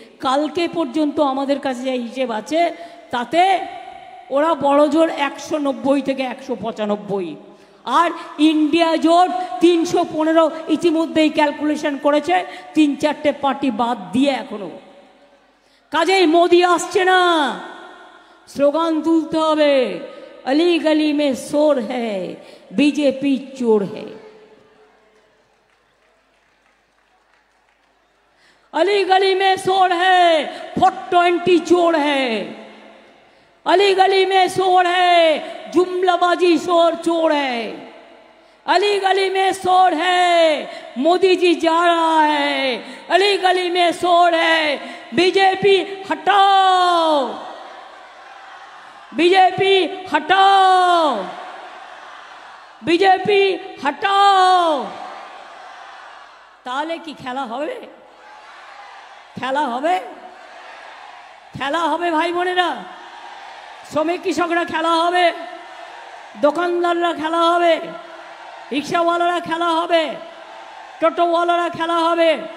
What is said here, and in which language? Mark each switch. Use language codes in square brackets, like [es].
[bn] কালকে পর্যন্ত আমাদের কাছে যে হিসেব আছে তাতে ওরা বড় জোর 190 থেকে 195, আর ইন্ডিয়া জোট 315 ইতিমধ্যেই ক্যালকুলেশন করেছে, 3-4টে পার্টি বাদ দিয়ে এখনো। কাজেই মোদি আসছে না, স্লোগান তুলতে হবে, [hi] अली गली में शोर है, बीजेपी चोर है। अली गली में शोर है, 420 चोर है। अली गली में शोर है, जुमलाबाजी शोर चोर है, अली गली में शोर है, मोदी जी जा रहा है, अली गली में शोर है, बीजेपी हटाओ, बीजेपी हटाओ, बीजेपी हटाओ। [bn] ताहले की खेला होबे, खेला होबे, खेला होबे भाई बोनेरा, श्रमिक कृषकरा खेला होबे, দোকানদাররা খেলা হবে, রিক্সাওয়ালারা খেলা হবে, টোটোওয়ালারা খেলা হবে,